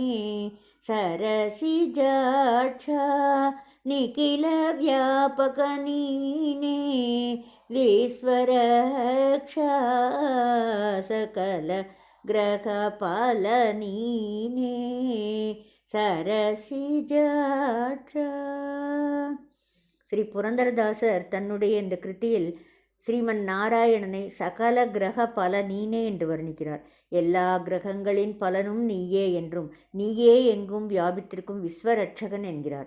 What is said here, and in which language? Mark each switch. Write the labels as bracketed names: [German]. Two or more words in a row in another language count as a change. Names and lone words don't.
[Kannada] ಸರಸಿಜಾಕ್ಷ ನಿಖಿಲ ವ್ಯಾಪಕ ನೀನೇ ವಿಶ್ವರಕ್ಷ ಸಕಲ ಗ್ರಹ ಪಾಲ ನೀನೇ சரசிஜாட்ச. [Tamil] ஸ்ரீ புரந்தரதாசர் தன்னுடைய இந்த கிருத்தியில் ஸ்ரீமன் நாராயணனை [Kannada] ಸಕಲ ಗ್ರಹ ಬಲ ನೀನೇ [Tamil] என்று வர்ணிக்கிறார். எல்லா கிரகங்களின் பலனும் நீயே என்றும் நீயே எங்கும் வியாபித்திருக்கும் விஸ்வரட்சகன் என்கிறார்.